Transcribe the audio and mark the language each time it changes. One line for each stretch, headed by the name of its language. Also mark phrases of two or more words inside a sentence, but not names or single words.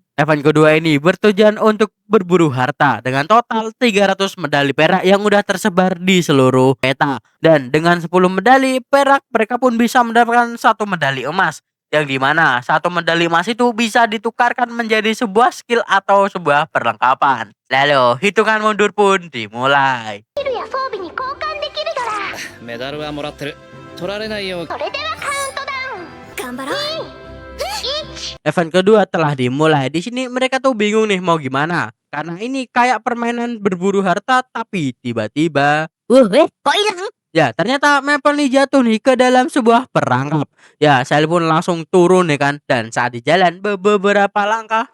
Indonesian: Event kedua ini bertujuan untuk berburu harta dengan total 300 medali perak yang udah tersebar di seluruh peta. Dan dengan 10 medali perak mereka pun bisa mendapatkan 1 medali emas. Yang dimana 1 medali emas itu bisa ditukarkan menjadi sebuah skill atau sebuah perlengkapan. Lalu hitungan mundur pun dimulai.
Japanese: や装備に交換できるドラ。メダルはもらってる。取られないようそれではカウントダウン。頑張ろう。
Indonesian: Event kedua telah dimulai. Di sini mereka tuh bingung nih mau gimana. Karena ini kayak permainan berburu harta tapi tiba-tiba Kok hilang? ya ternyata Maple nih jatuh nih ke dalam sebuah perangkap. Ya, saya pun langsung turun nih kan dan saat di jalan beberapa langkah.